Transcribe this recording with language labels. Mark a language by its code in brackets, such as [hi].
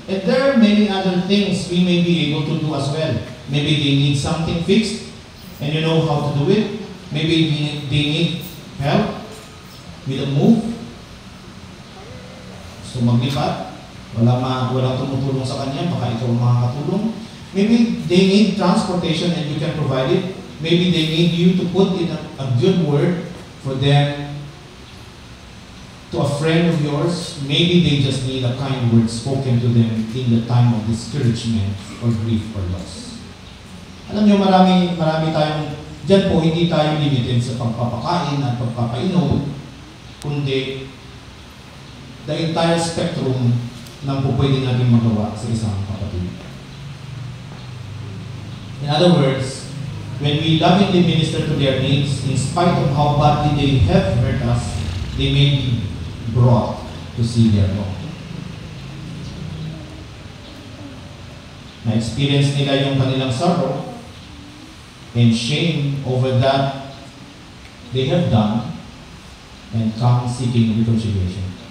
[en] And there are many other things we may be able to do as well. Maybe they need something fixed and you know how to do it. Maybe they need help with a move. [tl] So maglipat, walang tumutulong sa kanya, baka ikaw ang makakatulong. [en] Maybe they need transportation and you can provide it. Maybe they need you to put in a good word for them to a friend of yours. Maybe they just need a kind word spoken to them in the time of discouragement or grief or loss. [tl] Alam niyo, marami tayong, dyan po, hindi tayo limited sa pagpapakain at pagpapainom, kundi [en] the entire spectrum [tl] ng po pwede natin magawa sa isang kapatid. [en] In other words, when we lovingly minister to their needs, in spite of how badly they have hurt us, they may be brought to see their Lord. [tl] Na-experience nila yung kanilang [en] sorrow and shame over that they have done and come seeking reconciliation.